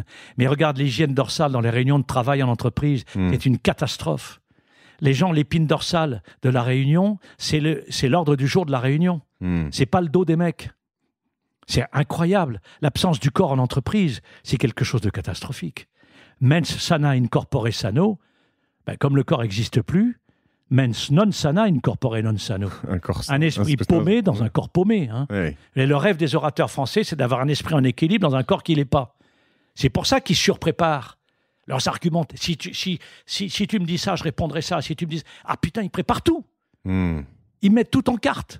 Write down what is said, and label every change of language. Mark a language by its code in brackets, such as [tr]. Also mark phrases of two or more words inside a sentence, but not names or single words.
[fr] Mais regarde l'hygiène dorsale dans les réunions de travail en entreprise, c'est une catastrophe. Les gens, l'épine dorsale de la réunion, c'est l'ordre du jour de la réunion. C'est pas le dos des mecs. C'est incroyable. L'absence du corps en entreprise, c'est quelque chose de catastrophique. [la] Mens sana in corpore sano, [fr] comme le corps n'existe plus, [la] mens non sana in corpore non sano. [fr] Un esprit paumé dans un corps paumé. Hein. Oui. Et le rêve des orateurs français, c'est d'avoir un esprit en équilibre dans un corps qui ne l'est pas. C'est pour ça qu'ils surpréparent leurs arguments. Si tu me dis ça, je répondrai ça. Si tu me dis... Ah putain, ils préparent tout. Ils mettent tout en carte.